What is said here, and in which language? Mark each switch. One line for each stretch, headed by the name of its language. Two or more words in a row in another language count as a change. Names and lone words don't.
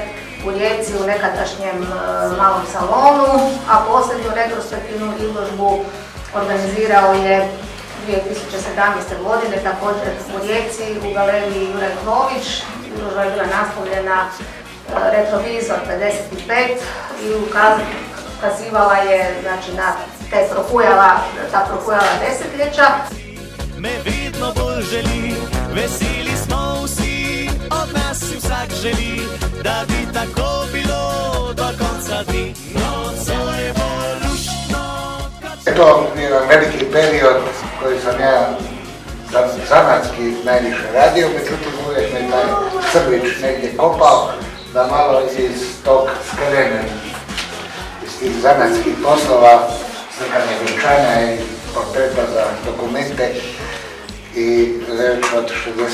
Croatian: u Rijeci u nekadašnjem malom salonu, a posljednju retrospektivnu izložbu organizirao je 2017. godine također u Rijeci u galeriji Juraj Klović. Izložba je bila nastavljena Retrovizor 55 i ukazivala je na ta prokujala desetlječa.
Slovenian: Me vidno bolj želi, veseli smo vsi, od nas si vsak želi, da bi tako bilo do konca dni. Nocoj bo luštno...
Croatian: To je jedan veliki period koji sam ja zanatski najviše radio, međutim uvijek me taj crvić negdje kopao da malo iz tog skrenem, iz tih zanatskih poslova, slikanje vjenčanja i portreta za dokumente i već od 61.